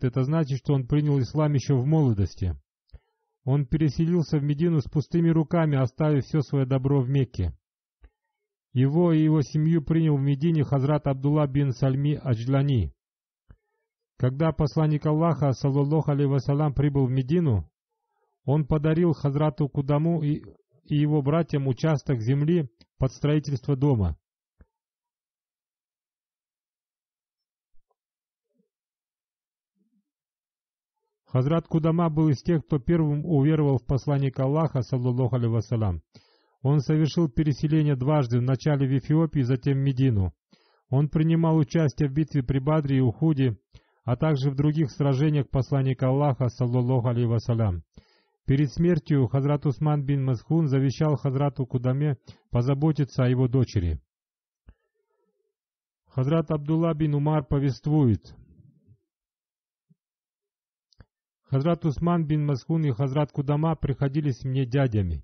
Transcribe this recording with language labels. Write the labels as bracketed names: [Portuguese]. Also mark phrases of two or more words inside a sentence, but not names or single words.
[Russian] Это значит, что он принял ислам еще в молодости. Он переселился в Медину с пустыми руками, оставив все свое добро в Мекке. Его и его семью принял в Медине Хазрат Абдулла бин Сальми Аджлани. Когда посланник Аллаха, [Arabic] صلى الله عليه وسلم, [Russian] прибыл в Медину, он подарил Хазрату Кудаму и его братьям участок земли под строительство дома. Хазрат Кудама был из тех, кто первым уверовал в посланника Аллаха, [Arabic] صلى الله عليه وسلم. [Russian] Он совершил переселение дважды, вначале в Эфиопию, затем в Медину. Он принимал участие в битве при Бадре и Ухуде, а также в других сражениях посланника Аллаха, [Arabic] صلى الله عليه وسلم. [Russian] Перед смертью Хазрат Усман бин Масхун завещал Хазрату Кудаме позаботиться о его дочери. Хазрат Абдулла бин Умар повествует: Хазрат Усман бин Масхун и Хазрат Кудама приходились мне дядями.